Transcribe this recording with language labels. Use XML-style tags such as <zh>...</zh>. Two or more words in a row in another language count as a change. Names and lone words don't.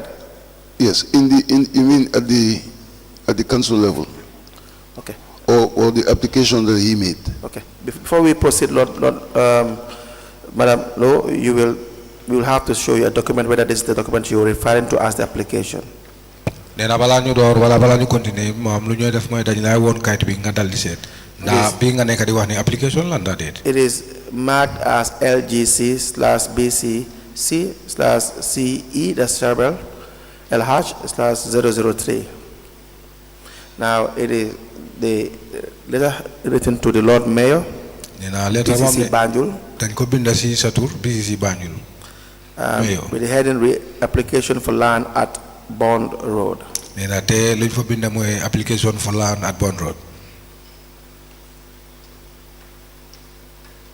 <en>Yes. You mean at the council level? Okay. Or the application that he made? Okay. Before we proceed, Madam Lowe, we will have to show you a document, whether this is the document you are referring to as the application.</en> <wo>Nena bala ñu door wala bala ñu continuer mo am lu ñoy def moy dañ lay won kayit bi nga dal di set. Na bi nga nekk di wax ni application lan da det.</wo> <en>It is marked as LGC/BCC/CE, that's Sharbel, LH/003. Now it is the letter written to the Lord Mayor, BCC Banjul.</en> <wo>Dañ ko binda ci sa tour BCC Banjul.</wo> <en>With the heading application for land at Bond Road.</en> <wo>Nena te luñ fa binda moy</wo> <en>application for land at Bond Road.</en>